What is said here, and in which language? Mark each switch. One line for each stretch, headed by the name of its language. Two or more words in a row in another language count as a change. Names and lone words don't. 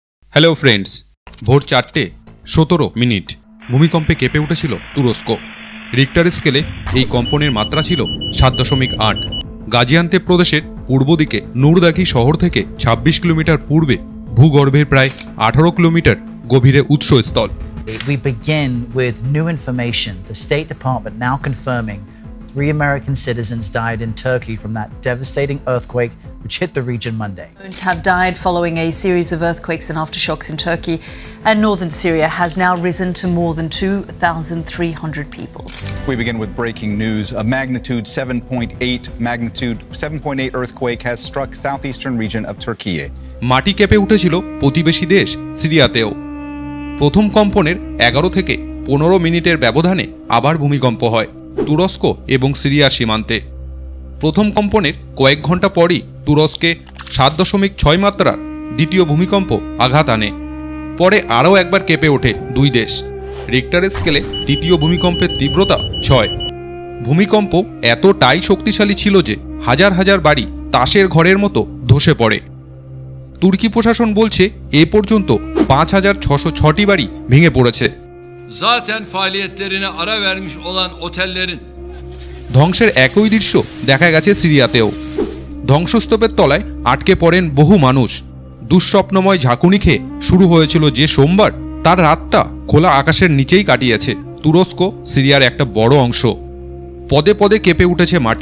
English: Hello friends,
Bangla: ভোর 4:17 ভূমিকম্পে কেঁপে উঠেছিল তুরস্ক। রিক্টার স্কেলে এই কম্পনের মাত্রা ছিল 7.8। গাজিয়ান্তেপ প্রদেশের পূর্ব দিকে নুরদাঘি শহর থেকে 26 কিলোমিটার পূর্বে ভূগর্ভের প্রায় 18 কিলোমিটার গভীরে উৎসস্থল।
English: We begin with new information. The State Department now confirming 3 American citizens died in Turkey from that devastating earthquake which hit the region Monday. Have died following a series of earthquakes and aftershocks in Turkey, and northern Syria has now risen to more than 2,300 people. We begin with breaking news. A magnitude 7.8 earthquake has struck southeastern region of Turkey.
Bangla: মাটি কেঁপে উঠেছিল প্রতিবেশী দেশ সিরিয়াতেও। প্রথম কম্পনের 11 থেকে 15 মিনিটের ব্যবধানে আবার ভূমিকম্প হয় তুরস্ক এবং সিরিয়ার সীমান্তে। প্রথম কম্পনের কয়েক ঘন্টা পরই তুরস্কে 7.6 মাত্রার দ্বিতীয় ভূমিকম্প আঘাত আনে। পরে আরও একবার কেঁপে ওঠে দুই দেশ। রিক্টার স্কেলে দ্বিতীয় ভূমিকম্পের তীব্রতা 6। ভূমিকম্প এতটাই শক্তিশালী ছিল যে হাজার হাজার বাড়ি তাসের ঘরের মতো ধসে পড়ে। তুর্কি প্রশাসন বলছে এ পর্যন্ত 5,606টি বাড়ি ভেঙে পড়েছে।
Turkish: Zaten faaliyetlerine ara vermiş olan otellerin
Bangla: ধ্বংসের একই দৃশ্য দেখা গেছে সিরিয়াতেও। ধ্বংসস্তূপের তলায় আটকে পড়েন বহু মানুষ। দুঃস্বপ্নময় ঝাঁকুনি খেয়ে শুরু হয়েছিল যে সোমবার, তার রাতটা খোলা আকাশের নিচেই কাটিয়েছে তুরস্ক সিরিয়ার একটা বড় অংশ। পদে পদে কেঁপে উঠেছে মাটি।